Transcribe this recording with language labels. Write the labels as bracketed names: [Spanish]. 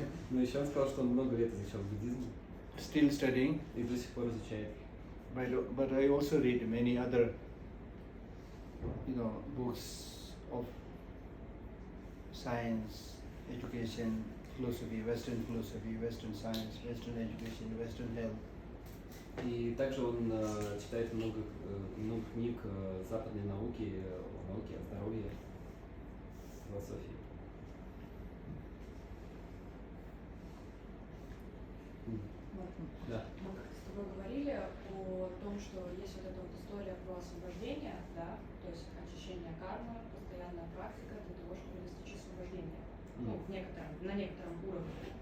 [Russian] Но еще он сказал, что он много лет изучал буддизм. [English] Still studying. [Russian] И до сих пор изучает. [English] But I also read many other, books of science, education, philosophy, Western science, Western education, Western health. [Russian] И также он читает много книг западной науки, науки о здоровье, философии. Да. Мы как-то с тобой говорили о том, что есть вот эта вот история про освобождение, да, то есть очищение кармы, постоянная практика для того, чтобы достичь освобождения, ну, на некотором уровне.